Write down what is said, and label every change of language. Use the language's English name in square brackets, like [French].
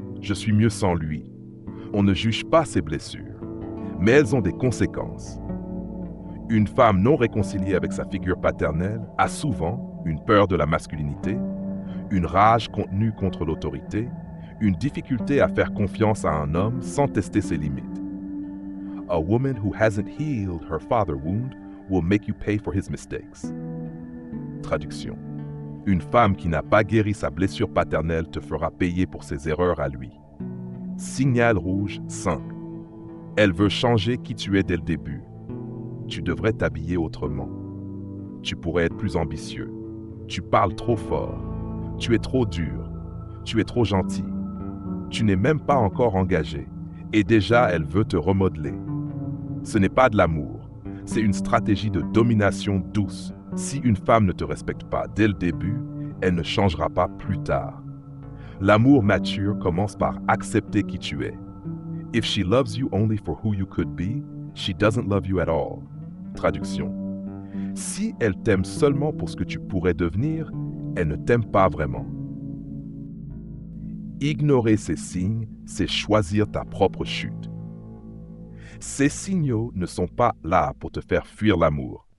[French] Je suis mieux sans lui. On ne juge pas ses blessures, mais elles ont des conséquences. Une femme non réconciliée avec sa figure paternelle a souvent une peur de la masculinité, une rage contenue contre l'autorité, une difficulté à faire confiance à un homme sans tester ses limites. [English] A woman who hasn't healed her father wound will make you pay for his mistakes. [French] Traduction. Une femme qui n'a pas guéri sa blessure paternelle te fera payer pour ses erreurs à lui. Signal rouge 5. Elle veut changer qui tu es dès le début. Tu devrais t'habiller autrement. Tu pourrais être plus ambitieux. Tu parles trop fort. Tu es trop dur. Tu es trop gentil. Tu n'es même pas encore engagé. Et déjà, elle veut te remodeler. Ce n'est pas de l'amour. C'est une stratégie de domination douce. Si une femme ne te respecte pas dès le début, elle ne changera pas plus tard. L'amour mature commence par accepter qui tu es. [English] If she loves you only for who you could be, she doesn't love you at all. [French] Traduction. Si elle t'aime seulement pour ce que tu pourrais devenir, elle ne t'aime pas vraiment. Ignorer ces signes, c'est choisir ta propre chute. Ces signaux ne sont pas là pour te faire fuir l'amour.